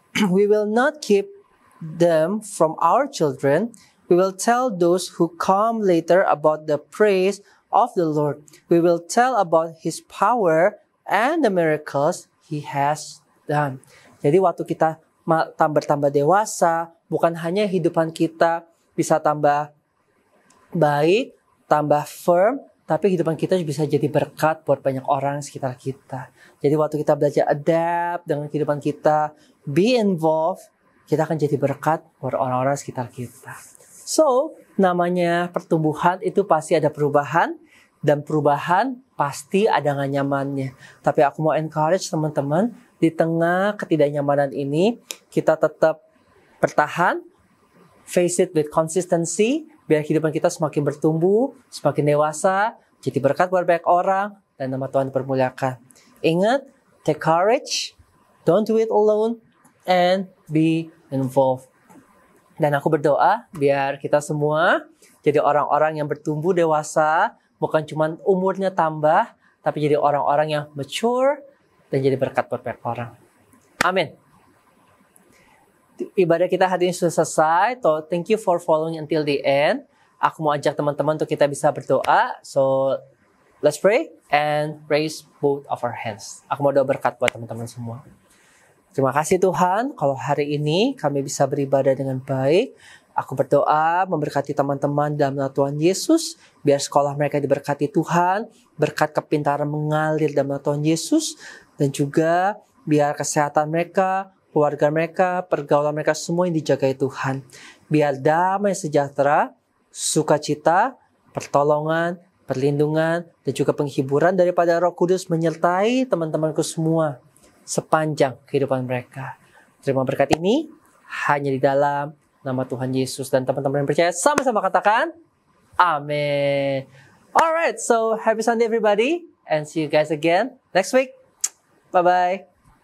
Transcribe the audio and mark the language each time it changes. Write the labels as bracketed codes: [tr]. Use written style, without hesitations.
[en] We will not keep them from our children. We will tell those who come later about the praise of the Lord. We will tell about His power and the miracles He has done. [id] Jadi waktu kita tambah dewasa, bukan hanya kehidupan kita bisa tambah baik, tambah firm, tapi kehidupan kita bisa jadi berkat buat banyak orang sekitar kita. Jadi waktu kita belajar adapt dengan kehidupan kita, [en] be involved, [id] kita akan jadi berkat buat orang-orang sekitar kita. So, namanya pertumbuhan itu pasti ada perubahan, dan perubahan pasti ada gak nyamannya. Tapi aku mau encourage teman-teman, di tengah ketidaknyamanan ini, kita tetap bertahan, [en] face it with consistency, [id] biar kehidupan kita semakin bertumbuh, semakin dewasa, jadi berkat buat banyak orang, dan nama Tuhan dipermuliakan. [en] Ingat, take courage, don't do it alone, and be involved. [id] Dan aku berdoa, biar kita semua jadi orang-orang yang bertumbuh dewasa, bukan cuma umurnya tambah, tapi jadi orang-orang yang mature, dan jadi berkat buat banyak orang. Amin. Ibadah kita hari ini sudah selesai. [en] So, thank you for following until the end. [id] Aku mau ajak teman-teman untuk kita bisa berdoa. [en] So, let's pray and raise both of our hands. [id] Aku mau doa berkat buat teman-teman semua. Terima kasih Tuhan, kalau hari ini kami bisa beribadah dengan baik. Aku berdoa memberkati teman-teman dalam nama Tuhan Yesus. Biar sekolah mereka diberkati Tuhan. Berkat kepintaran mengalir dalam nama Tuhan Yesus. Dan juga biar kesehatan mereka, keluarga mereka, pergaulan mereka semua yang dijagai Tuhan. Biar damai sejahtera, sukacita, pertolongan, perlindungan, dan juga penghiburan daripada Roh Kudus menyertai teman-temanku semua sepanjang kehidupan mereka. Terima berkat ini hanya di dalam nama Tuhan Yesus. Dan teman-teman yang percaya sama-sama katakan amin. [en] Alright, so happy Sunday everybody, and see you guys again next week. Bye-bye.